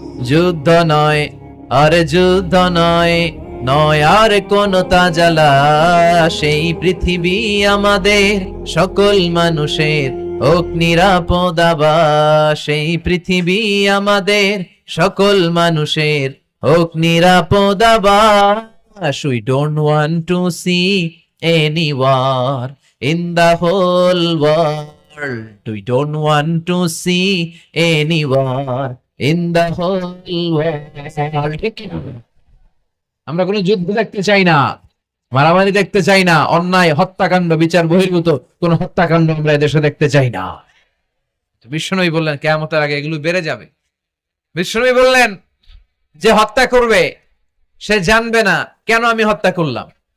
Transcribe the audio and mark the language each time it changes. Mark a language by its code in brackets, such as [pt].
[bn] যুদ্ধ নয়, আরে যুদ্ধ নয়, নয় আর কোন তাজালা, সেই পৃথিবী আমাদের সকল মানুষের হোক নিরাপদ আবাস, সেই পৃথিবী আমাদের সকল মানুষের হোক নিরাপদ আবাস। [en] We don't want to see any war in the whole world. We don't want to see any war in the whole world. [bn] আমরা কোনো যুদ্ধ দেখতে চাই না, মারামারি দেখতে চাই না, অন্যায় হত্যাকাণ্ড, বিচার বহির্ভূত কোন হত্যাকাণ্ড আমরা দেশে দেখতে চাই না। বিশ্বনবী বললেন কিয়ামতের আগে এগুলো বেড়ে যাবে। বিশ্বনবী বললেন যে হত্যা করবে সে জানবে না কেন আমি হত্যা করলাম।